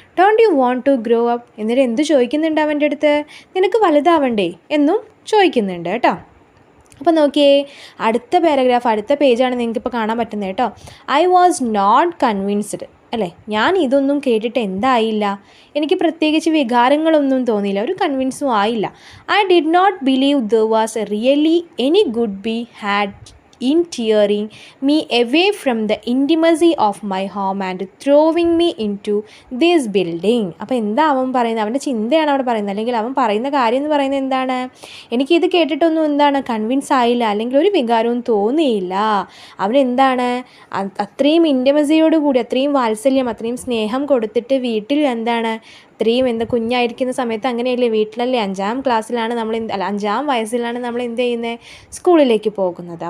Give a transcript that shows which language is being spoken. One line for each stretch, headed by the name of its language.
English: Don't you want to grow up.
Malayalam: എന്നിട്ട് എന്ത് ചോദിക്കുന്നുണ്ട് അവൻ്റെ അടുത്ത്? നിനക്ക് വലുതാവണ്ടേ എന്നും ചോദിക്കുന്നുണ്ട് കേട്ടോ. അപ്പോൾ നോക്കിയേ, അടുത്ത പാരഗ്രാഫ്, അടുത്ത പേജാണ് നിങ്ങൾക്കിപ്പോൾ കാണാൻ പറ്റുന്നത് കേട്ടോ.
English: I was not convinced.
Malayalam: അല്ലേ, ഞാൻ ഇതൊന്നും കേട്ടിട്ട് എന്തായില്ല, എനിക്ക് പ്രത്യേകിച്ച് വികാരങ്ങളൊന്നും തോന്നിയില്ല, ഒരു കൺവിൻസും ആയില്ല.
English: I did not believe there was really any good he had in tearing me away from the intimacy of my home and throwing me into this building.
Malayalam: അപ്പോൾ എന്താ അവൻ പറയുന്നത്? അവൻ്റെ ചിന്തയാണ് അവിടെ പറയുന്നത്, അല്ലെങ്കിൽ അവൻ പറയുന്ന കാര്യം എന്ന് പറയുന്നത് എന്താണ്? എനിക്കിത് കേട്ടിട്ടൊന്നും എന്താണ് കൺവിൻസ് ആയില്ല, അല്ലെങ്കിൽ ഒരു വികാരവും തോന്നിയില്ല. അവനെന്താണ്, അത്രയും ഇൻറ്റിമസിയോടുകൂടി, അത്രയും വാത്സല്യം, അത്രയും സ്നേഹം കൊടുത്തിട്ട് വീട്ടിൽ എന്താണ്, ഇത്രയും കുഞ്ഞായിരിക്കുന്ന സമയത്ത് അങ്ങനെയല്ലേ, വീട്ടിലല്ലേ, 5ാം ക്ലാസ്സിലാണ് നമ്മൾ, 5ാം വയസ്സിലാണ് നമ്മൾ എന്ത് ചെയ്യുന്നത്, സ്കൂളിലേക്ക് പോകുന്നത്.